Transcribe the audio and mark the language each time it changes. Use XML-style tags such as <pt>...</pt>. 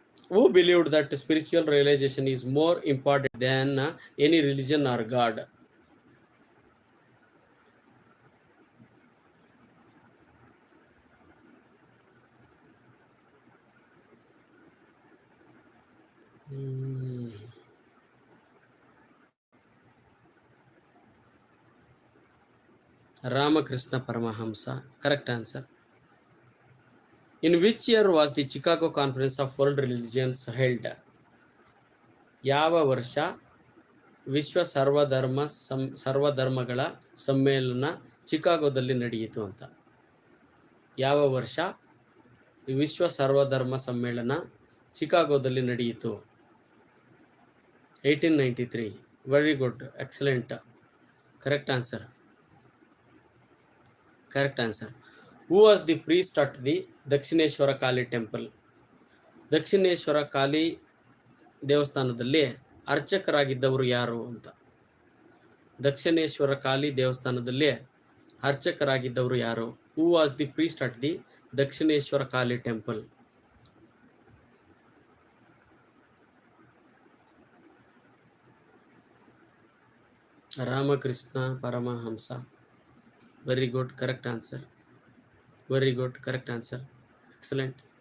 <en>Who believed that spiritual realization is more important than any religion or God? Ramakrishna Paramahamsa. Correct answer. In which year was the Chicago Conference of World Religions held?</en> <kn>ಯಾವ ವರ್ಷ ವಿಶ್ವ ಸರ್ವಧರ್ಮಗಳ ಸಮ್ಮೇಳನ ಚಿಕಾಗೋದಲ್ಲಿ ನಡೆಯಿತು ಅಂತ? ಯಾವ ವರ್ಷ ವಿಶ್ವ ಸರ್ವಧರ್ಮ ಸಮ್ಮೇಳನ ಚಿಕಾಗೋದಲ್ಲಿ ನಡೆಯಿತು?</kn> <en>1893. Very good. Excellent. Correct answer. Correct answer. Who was the priest at the Dakshineswar Kali temple?</en> <kn>Dakshineswar Kali ದೇವಸ್ಥಾನದಲ್ಲಿ ಅರ್ಚಕರಾಗಿದ್ದವರು ಯಾರು ಅಂತ? ದಕ್ಷಿಣೇಶ್ವರ ಕಾಳಿ ದೇವಸ್ಥಾನದಲ್ಲಿ ಅರ್ಚಕರಾಗಿದ್ದವರು ಯಾರು?</kn> <en>Who was the priest at the Dakshineswar Kali temple? Ramakrishna Paramahamsa. Very good. Correct answer. Very good. Correct answer. Excellent.</en>